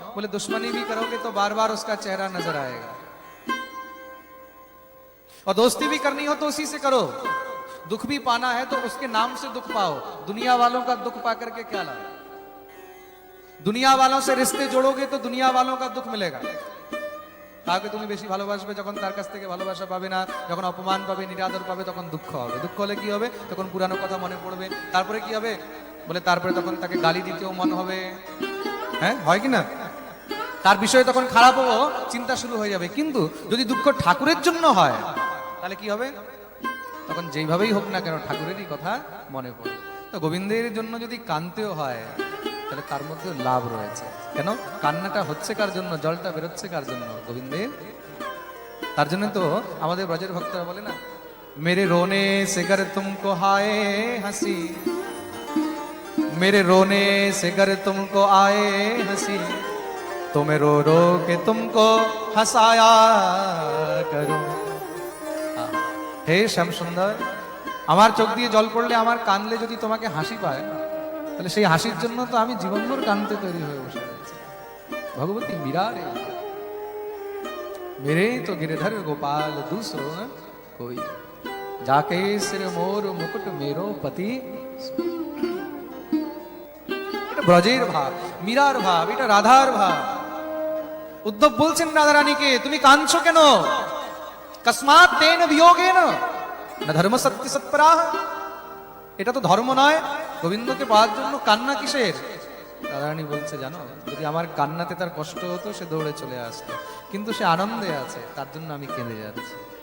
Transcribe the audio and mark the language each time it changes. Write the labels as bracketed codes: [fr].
[hi] बोले दुश्मनी भी करोगे तो बार बार उसका चेहरा नजर आएगा, और दोस्ती भी करनी हो तो उसी से करो। दुख भी पाना है तो उसके नाम से दुख पाओ। दुनिया वालों का दुख पा करके क्या लाभ? दुनिया वालों से रिश्ते जोड़ोगे तो दुनिया वालों का दुख मिलेगा। [bn] কাউকে তুমি বেশি ভালোবাসবে, যখন তার কাছ থেকে ভালোবাসা পাবে না, যখন অপমান পাবে, নিরাদর পাবে, তখন দুঃখ হবে। দুঃখ হলে কি হবে? তখন পুরানো কথা মনে পড়বে। তারপরে কি হবে? বলে তারপরে তখন তাকে গালি দিতেও মন হবে। হ্যাঁ, হয় কি না? তার বিষয়ে তখন খারাপও চিন্তা শুরু হয়ে যাবে। কিন্তু যদি দুঃখ ঠাকুরের জন্য হয় তাহলে কি হবে? তখন যেইভাবেই হোক না কেন ঠাকুরেরই কথা মনে পড়বে। তো গোবিন্দের জন্য যদি কাঁদতেও হয় তাহলে তার মধ্যে লাভ রয়েছে। কেন? কান্নাটা হচ্ছে কার জন্য? জলটা বেরোচ্ছে কার জন্য? গোবিন্দের। তার জন্য তো আমাদের ব্রজের ভক্তরা বলে না, [hi] মেরে রোনে সে गर तुमको हाय हंसी, मेरे रोने से गर तुमको आए हंसी, तो मैं रो रो के तुमको हंसाया करूं। [bn] হে শ্যাম সুন্দর, আমার চোখ দিয়ে জল পড়লে, আমার কানলে যদি তোমাকে হাসি পায়, তাহলে সেই হাসির জন্য তো আমি জীবনভর কানতে তৈরি হয়ে বসে রয়েছি। ভগবতী মীরা রে, [hi] मेरे तो गिरधर गोपाल दूसरो न कोई, जाके सिर मोर मुकुट मेरो पति। [bn] এটা ব্রজের ভাব, মীরার ভাব, এটা রাধার ভাব। উদ্ধব বলছেন রাধা রানীকে, তুমি কাঁদছো কেন? [sa] কসমাৎ তেন বিয়োগেন না ধর্ম সত্য সৎপরাহ। [bn] এটা তো ধর্ম নয়, গোবিন্দকে পাওয়ার জন্য কান্না কিসের? রাধারানী বলছে, জানো, যদি আমার কান্নাতে তার কষ্ট হতো সে দৌড়ে চলে আসতো, কিন্তু সে আনন্দে আছে, তার জন্য আমি কেঁদে যাচ্ছি।